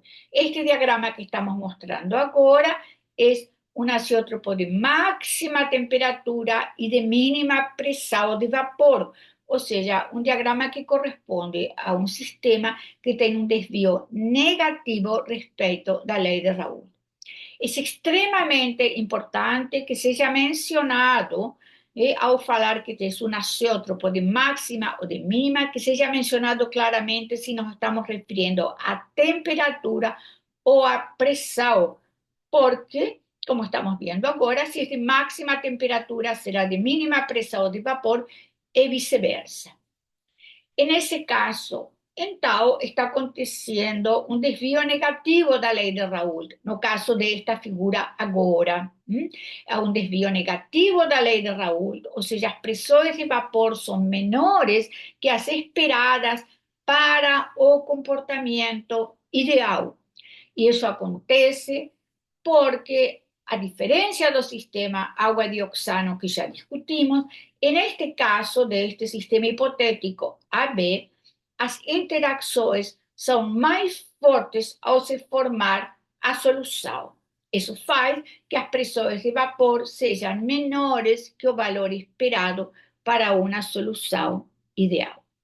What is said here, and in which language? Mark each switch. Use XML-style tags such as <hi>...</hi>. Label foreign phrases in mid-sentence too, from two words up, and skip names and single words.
<es>Este diagrama que estamos mostrando ahora es un azeótropo de máxima temperatura y de mínima presión de vapor, o sea, un diagrama que corresponde a un sistema que tiene un desvío negativo respecto de la ley de Raoult. Es extremamente importante que sea mencionado,</es> <pt>ao falar</pt> <es>que es un azeótropo de máxima o de mínima, que sea mencionado claramente si nos estamos refiriendo a temperatura o a presión, porque, como estamos viendo ahora, si es de máxima temperatura será de mínima presión de vapor y viceversa. En ese caso,</es> <pt>en Tao está aconteciendo un desvío negativo da lei de Raoult, no caso de esta figura agora. Há un desvío negativo da lei de Raoult, ou seja, as pressões de vapor são menores que as esperadas para o comportamento ideal. E isso acontece porque,</pt> <es>a diferencia del sistema agua-dioxano que ya discutimos, en este caso de este sistema hipotético AB, las interacciones son más fuertes al se formar a solución. Eso hace que las presiones de vapor sean menores que el valor esperado para una solución ideal.</es>